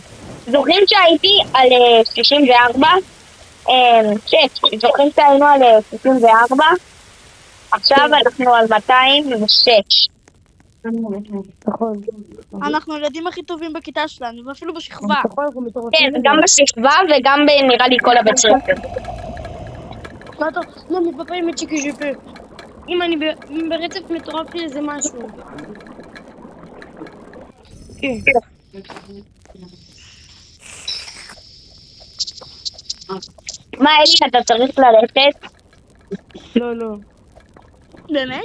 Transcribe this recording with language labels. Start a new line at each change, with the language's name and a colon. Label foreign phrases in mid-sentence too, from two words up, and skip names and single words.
Hebrew: זוכרים שהייתי על 64? זוכרים שהיינו על 64? עכשיו אנחנו על 206. אנחנו הילדים הכי טובים בכיתה שלנו, ואפילו בשכבה. כן, גם בשכבה וגם נראה לי כל הבית ספר.
French: Non, mais papa, il m'a dit que je peux.
Hebrew: אם ברצף מטורף לי איזה משהו. כן. מה, אלי, אתה צריך ללכת? לא. באמת?